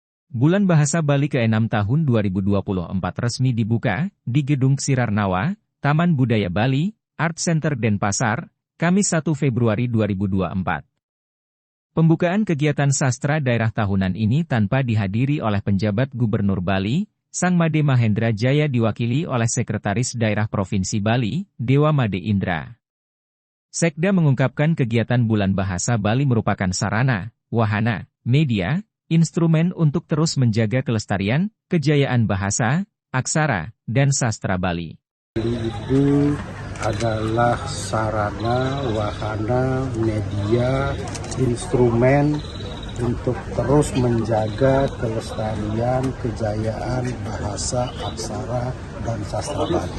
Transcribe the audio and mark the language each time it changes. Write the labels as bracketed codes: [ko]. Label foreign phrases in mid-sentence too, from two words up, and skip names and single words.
[id] Bulan Bahasa Bali ke-6 tahun 2024 resmi dibuka di Gedung Sirarnawa, Taman Budaya Bali, Art Center Denpasar, Kamis 1 Februari 2024. Pembukaan kegiatan sastra daerah tahunan ini tanpa dihadiri oleh penjabat Gubernur Bali, Sang Made Mahendra Jaya diwakili oleh Sekretaris Daerah Provinsi Bali, Dewa Made Indra. Sekda mengungkapkan kegiatan Bulan Bahasa Bali merupakan sarana, wahana, media, instrumen untuk terus menjaga kelestarian, kejayaan bahasa, aksara, dan sastra Bali. Itu adalah sarana, wahana, media, instrumen untuk terus menjaga kelestarian, kejayaan bahasa, aksara, dan sastra Bali.